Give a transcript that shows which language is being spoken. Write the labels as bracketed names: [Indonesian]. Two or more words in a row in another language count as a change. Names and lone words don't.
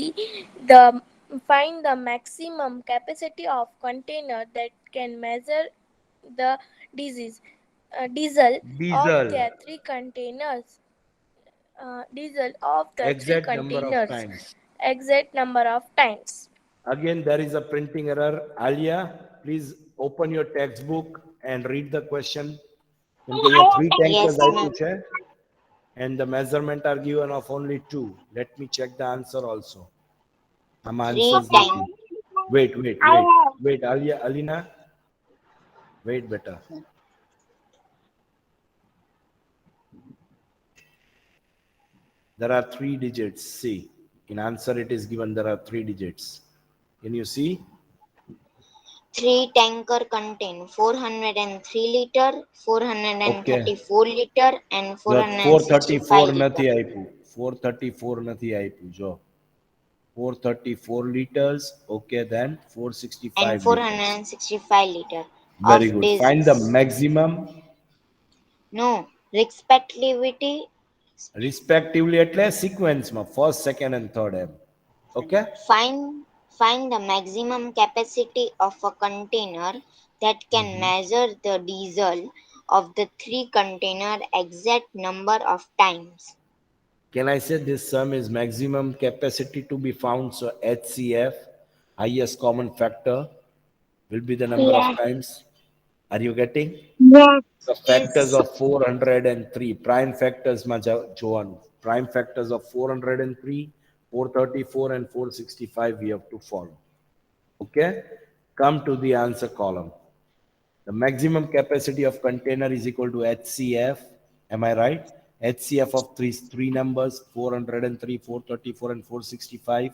[English] The Find the maximum capacity of container that can measure the diesel of Diesel. the three containers. Diesel of the three Exact number of containers. times. Exact number of times. Again, there is a printing error. Alia, please open your textbook and read the question. [Gujarati] કેમ કે અહીંયા 3 [English] Yes, tankers ma'am. [Gujarati] આપ્યું છે [English] and the measurement are given of only 2. Let me check the answer also. [Gujarati] આમાં 3 [English] answers tank. નથી. Wait, Alia, Alina. Wait, beta. There are 3 digits. See, in answer it is given there are 3 digits. Can you see? 3 tanker contain 403 liter, 434 liter and [Gujarati] જો 434 465 નથી [English] liter. [Gujarati] આપ્યું. 434 નથી આપ્યું જો. 434 liters. [English] Okay, then 465 And liters. 465 liter Very of good. diesel. Find the maximum. No, respectively [Gujarati] એટલે સિક્વન્સમાં [English] first second and third [Gujarati] એમ. [English] ઓકે find the maximum capacity of a container that can measure the diesel of the 3 container exact number of times. Can I say this sum is maximum capacity to be found? So HCF, highest common factor, will be the number of Yeah. times. Are you getting? Yes. [Gujarati] The factors of 403, prime factors માં જોવાનું. [English] Prime factors of 403, 434 and 465 we have to follow. Okay? Come to the answer column. The maximum capacity of container is equal to HCF. Am I right? HCF of three numbers, 403, 434 and 465.